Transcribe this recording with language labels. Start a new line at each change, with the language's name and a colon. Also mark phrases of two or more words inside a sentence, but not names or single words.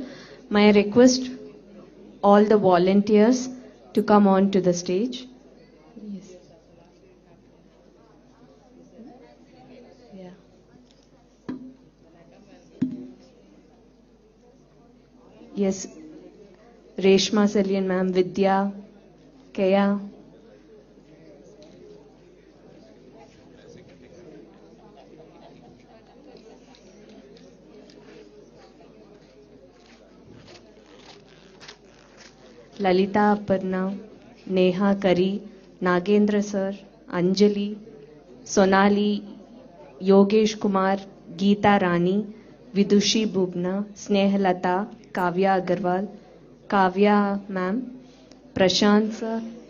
English: My request, all the volunteers to come on to the stage. Yes. Yeah. Yes. Reshma Salian ma'am, Vidya, Kaya. Lalita Aparna, Neha Kari, Nagendra sir, Anjali, Sonali, Yogesh Kumar, Geeta Rani, Vidushi Bubna, Snehalata, Kavya Agarwal, Kavya ma'am, Prashant sir,